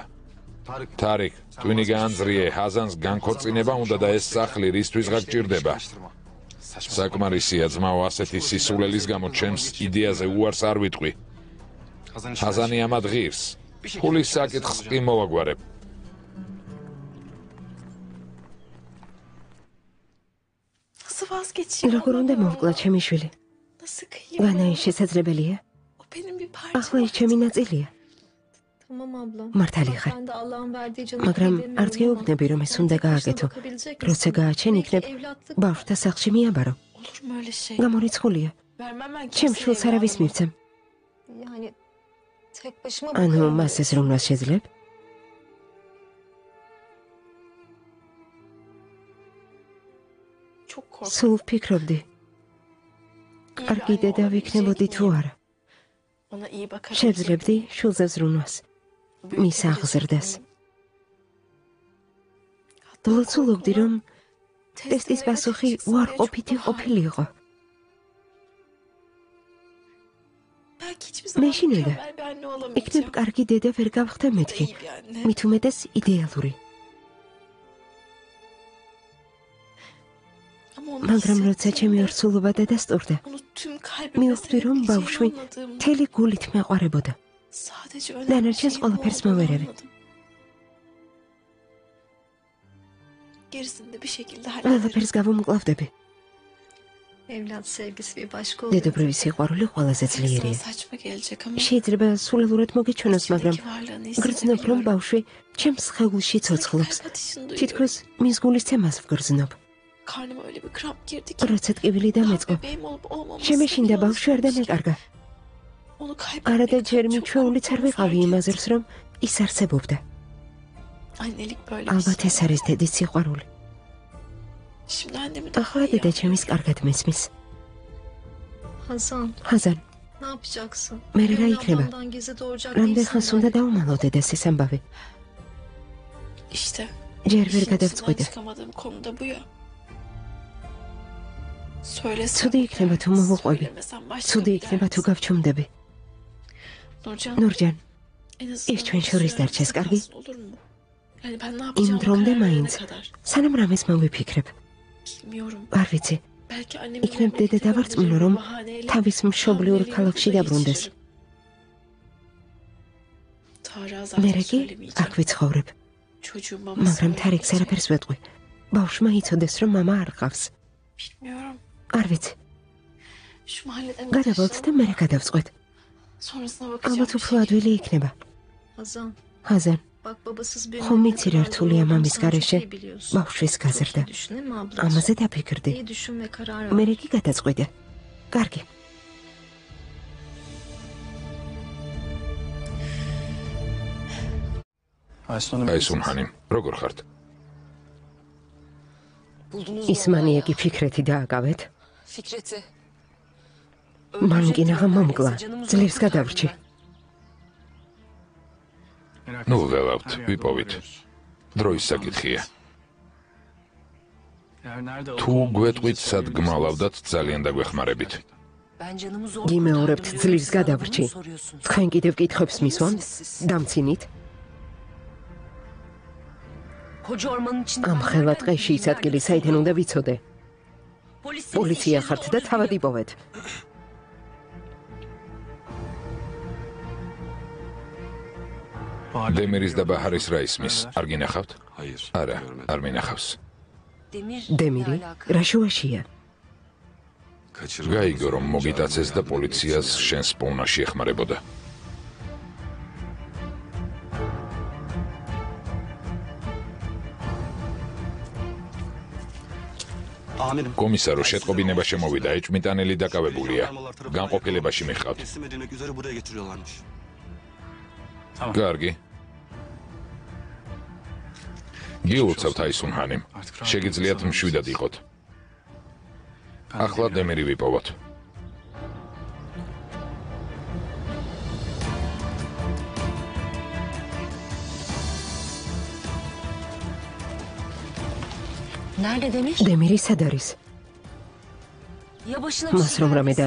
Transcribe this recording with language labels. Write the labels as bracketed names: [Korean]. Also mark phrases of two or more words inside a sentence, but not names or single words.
[Georgian] თარიქ, twინი გაანძრიე, ჰაზანს განქორწინება უნდა და ეს სახლი რისთვის გაგჭირდება? საკმარისია ძმაო, ასეთი სისულელის გამო ჩემს იდეაზე უარს არ ვიტყვი. ჰაზანი ამად ღირს. ფულის საკითხს კი მოვაგვარებ. [Turkish] Nasıl vazgeçeyim? [Georgian] როგორ უნდა მოვკლა ჩემი შვილი? [Turkish] Nasıl kıyayım? [Georgian] განაი შესაძლებელია? [Turkish] O benim bir parçam. [Georgian] ახლა ის ჩემი ნაწილია. [Turkish] Tamam abla. [Georgian] მართალი ხარ. [Turkish] Ben de Allah'ın verdiği canı [Georgian] მაგრამ არც გეუბნები რომ ეს უნდა გააკეთო. როცა გააჩენ იქნებ ბავშვთა სახლში მიაბარო. [Turkish] Olur mu öyle şey? [Georgian] გამორიცხულია. [Turkish] Vermem ben [Georgian] ჩემ [Turkish] kimseye [Georgian] შვილს არავის [Turkish] vermem. [Georgian] მივცემ. [Turkish] Yani tek başıma [Georgian] ანუ [Turkish] bakarım. [Georgian] მას ეს რომლას შეძლებ? [Turkish] Çok korkuyorum. [Georgian] სულ ვფიქრობდი. კარგი დედა ვიქნებოდი თუ არა. [Turkish] Ona iyi bakarım. [Georgian] შევძლებდი შვილზე ზრუნვას. მის აღზრდას. ლოცულობდი რომ ტესტის პასუხი უარყოფითი ყოფილიყო. [Turkish] Belki hiçbir [Georgian] მე [Turkish] zaman [Georgian] შინოდა [Turkish] mükemmel bir anne [Georgian] იქნებ [Turkish] olamayacağım. [Georgian] კარგი დედა ვერ გავხდა მეთქი. [Turkish] İyi bir anne. [Georgian] მით უმეტეს იდეალური. [Turkish] Ama onu [Georgian] მაგრამ როცა ჩემი [Turkish] hissettiğimde, [Georgian] ორსულობა დადასტურდა, [Turkish] onu tüm kalbimle [Georgian] მივხვდი რომ [Turkish] sevdiğimi [Georgian] ბავშვი [Turkish] anladığımda [Georgian] მთელი გულით მეყვარებოდა. [Turkish] sadece Dana önemli çiz şeyin [Georgian] ყველაფერს [Turkish] olduğunu [Georgian] მოვერევი. [Turkish] anladım. Gerisini de bir şekilde hallederim. [Georgian] ყველაფერს გავუმკლავდები. [Turkish] Evlat sevgisi bir başka [Georgian] დედოფლების სიყვარული ყველაზე [Turkish] Sana [Georgian] ძლიერია. [Turkish] saçma gelecek ama [Georgian] შეიძლება სულელურად მოგეჩვენოს, მაგრამ [Turkish] içindeki varlığını [Georgian] გრძნობ რომ [Turkish] hissedebiliyorum. [Georgian] ბავშვი ჩემს სხეულში ცოცხლობს. [Turkish] Kalp atışını duyuyorum. [Georgian] თითქოს მის გულის ცემას ვგრძნობ. [Turkish] Karnıma öyle bir kramp girdi ki. [Georgian] როცა ტკივილი [Turkish] daha [Georgian] დამეწყო, [Turkish] bebeğim olup olmamasına [Georgian] შემეშინდა [Turkish] bile [Georgian] ბავშვი არ [Turkish] alışmamışım. [Georgian] დამეკარგა. [Turkish] Onu [Georgian] არა და [Turkish] kaybetmekten [Georgian] ჯერ [Turkish] çok [Georgian] მიჩვეულიც არ [Turkish] korktuğumu [Georgian] ვიყავი [Turkish] fark [Georgian] იმაზეც [Turkish] ettim. [Georgian] რომ ის არსებობდა. [Turkish] Annelik böyle bir [Georgian] ალბათ [Turkish] şey. [Georgian] ეს არის დედის სიყვარული. [Turkish] Şimdi annemi daha [Georgian] ახლა [Turkish] iyi [Georgian] დედა ჩემის კარგად მესმის. [Turkish] Hasan, [Georgian] ხაზან, [Turkish] ne yapacaksın? [Georgian] მე რა [Turkish] Benim [Georgian] იქნება? [Turkish] ablamdan gizli doğuracak [Georgian] რამდენ [Turkish] değilsin [Georgian] ხანს უნდა [Turkish] herhalde. [Georgian] დავუმალო დედას ეს ამბავი? [Turkish] İşte [Georgian] ჯერ ვერ [Turkish] işin içinden [Georgian] გადავწყვიტე. [Turkish] çıkamadığım konu da bu ya. Söylesem [Georgian] ცუდი იქნება თუ მოვუყვები. [Turkish] söylemesem başka [Georgian] ცუდი [Turkish] bir [Georgian] იქნება [Turkish] dert. [Georgian] თუ გავჩუმდები. [Turkish] Nurcan, [Georgian] ნურჯან, [Turkish] en azından [Georgian] ის ჩვენ შორის [Turkish] süre [Georgian] დარჩეს, [Turkish] bize [Georgian] კარგი? [Turkish] kalsın, olur mu? Yani ben ne [Georgian] იმ [Turkish] yapacağımı [Georgian] დრომდე [Turkish] karar verene [Georgian] მაინც, [Turkish] kadar. [Georgian] სანამ რამეს მოვიფიქრებ. [Turkish] Bilmiyorum. [Georgian] არ ვიცი, [Turkish] Belki annemin [Georgian] იქნებ დედა [Turkish] memlekete [Georgian] დავარწმუნო [Turkish] göndereceğim [Georgian] რომ [Turkish] bir bahaneyle [Georgian] თავის მშობლიურ [Turkish] hamilelik [Georgian] ქალაქში [Turkish] yolunda [Georgian] დაბრუნდეს. [Turkish] geçiririm. Tarık'a [Georgian] მე [Turkish] zaten [Georgian] კი არ [Turkish] söylemeyeceğim. [Georgian] გვიცხოვრებ, [Turkish] Çocuğun babası [Georgian] მაგრამ თარიქს [Turkish] öğrenmeyecek. [Georgian] არაფერს ვეტყვი. ბავშვმა იცოდეს რომ მამა არ ყავს. [Turkish] Bilmiyorum. [Georgian] არ ვიცი, [Turkish] Şu mahalleden bir [Georgian] გადავალთ და [Turkish] taşınalım. [Georgian] მე გადავწყვეტ. [Turkish] Sonrasına bakacağım [Georgian] ალბათ [Turkish] bir [Georgian] უფრო [Turkish] şey. [Georgian] ადვილი იქნება. [Turkish] Hazan, [Georgian] ხაზან, [Turkish] bak babasız bir [Georgian] ხომ იცი რა რთულია მამის გარეშე ბავშვის [Turkish] Çok [Georgian] გაზრდა. [Turkish] iyi düşün, değil mi ablacığım? [Georgian] ამაზე დაფიქრდი. [Turkish] İyi düşün ve karar [Georgian] მე [Turkish] ver. [Georgian] კი გადაწყვიტე. კარგი. აი სუნჰანი, როგორ ხართ? ის მანიაკი ფიქრეთი დააკავეთ. [Turkish] Fikret'i. [Georgian] მან კინაღა მომკლა. ძლივს გადავრჩი. ნუ ველავთ, ვიპოვით. დროის საკითხია. თუ გვეტყვით სად გმალავდათ, ძალიან დაგვეხმარებით. [Turkish] Ben canımı zor [Georgian] გიმეორებთ [Turkish] kurtardım. [Georgian] ძლივს გადავრჩი. [Turkish] Bunu soruyorsun. [Georgian] თქვენ კიდევ კითხვებს მისვამთ? დამცინით. [Turkish] Koca ormanın içinde [Georgian] ამ [Turkish] ben [Georgian] ხელა [Turkish] nereden [Georgian] ტყეში ის [Turkish] bileyim, [Georgian] ადგილი, [Turkish] nerede [Georgian] საიდან [Turkish] sorun? [Georgian] უნდა ვიცოდე. პოლიცია ხართ და თავად იპოვეთ. დემირის და ბაჰარის რა ისმის? არ გინახავთ? [Turkish] Hayır. [Georgian] არა, [Turkish] görmedim. [Georgian] არ მინახავს. [Turkish] Demir. [Georgian] დემირი, [Turkish] ne alaka? [Georgian] რა შუაშია? [Turkish] Kaçırıldı. [Georgian] გაიგო რომ მოგიტაცეს და პოლიციას შენს პოვნაში ეხმარებოდა. [Turkish] Amirim. [Georgian] კომისარო, შეტყობინება შემოვიდა, ეჭმიტანელი დაკავებულია. განყოფილებაში მიხავთ. [Turkish] Teslim edilmek üzere buraya getiriyorlarmış. [Georgian] კარგი. გილოცავთ აი სუნჰანიმ. შეგიძლიათ მშვიდად იყოთ. ახლა დემირი ვიპოვოთ. [Turkish] Nerede Demir? [Georgian] დემირი სად არის? [Turkish] Ya başına bir [Georgian] მას [Turkish] şey [Georgian] რომ რამე [Turkish] geldiyse?